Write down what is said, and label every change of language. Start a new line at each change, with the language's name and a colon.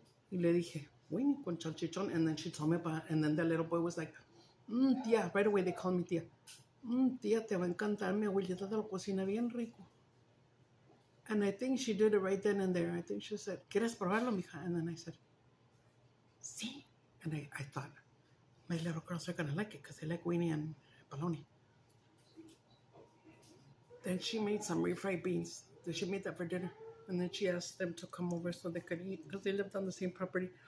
Spanish: Y le dije, weenie con chachichón.
English: And then she told me about it. And then the little boy was like, tía. Right away they called me tía.
Spanish: Tía, te va a encantar. Mi abuelita te lo cocina bien rico.
English: And I think she did it right then and there. I think she said,
Spanish: ¿Quieres probarlo, mija?
English: And then I said, sí. And I thought, my little girls are going to like it because they like weenie and bologna. Then she made some refried beans. She made that for dinner. And then she asked them to come over so they could eat because they lived on the same property.